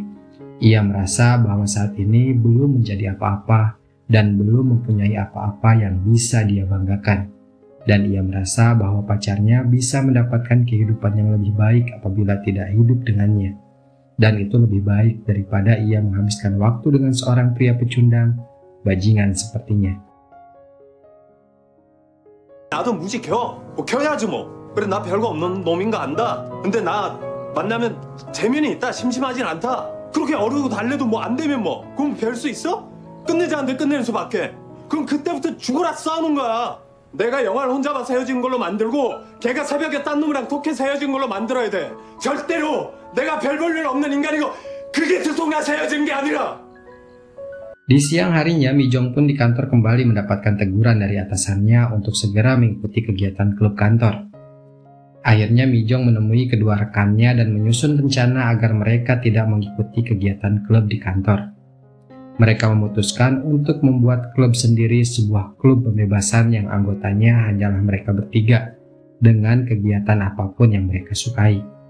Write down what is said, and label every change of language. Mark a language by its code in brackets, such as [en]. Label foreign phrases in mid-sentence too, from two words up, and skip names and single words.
[id] Ia merasa bahwa saat ini belum menjadi apa-apa dan belum mempunyai apa-apa yang bisa dia banggakan. Dan ia merasa bahwa pacarnya bisa mendapatkan kehidupan yang lebih baik apabila tidak hidup dengannya. Dan itu lebih baik daripada ia menghabiskan waktu dengan seorang pria pecundang, bajingan sepertinya. [ko] 나도 무지 뭐 겨야지 뭐. 그래 나 별거 없는 놈인가 안다. 근데 나 만나면 재면이 있다. 심심하진 않다. 그렇게 어르고 달래도 뭐 안 되면 뭐 그럼 별 수 있어? 끝내지 않는데 끝내는 수밖에. 그럼 그때부터 죽어라 싸우는 거야. 내가 영화를 혼자 봐서 헤어진 걸로 만들고 걔가 새벽에 딴 놈이랑 톡해서 헤어진 걸로 만들어야 돼. 절대로 내가 별 볼 일 없는 인간이고 그게 들통나서 헤어진 게 아니라. [id] Di siang harinya, Mijong pun di kantor kembali mendapatkan teguran dari atasannya untuk segera mengikuti kegiatan klub kantor. Akhirnya Mijong menemui kedua rekannya dan menyusun rencana agar mereka tidak mengikuti kegiatan klub di kantor. Mereka memutuskan untuk membuat klub sendiri, sebuah klub pembebasan yang anggotanya hanyalah mereka bertiga, dengan kegiatan apapun yang mereka sukai.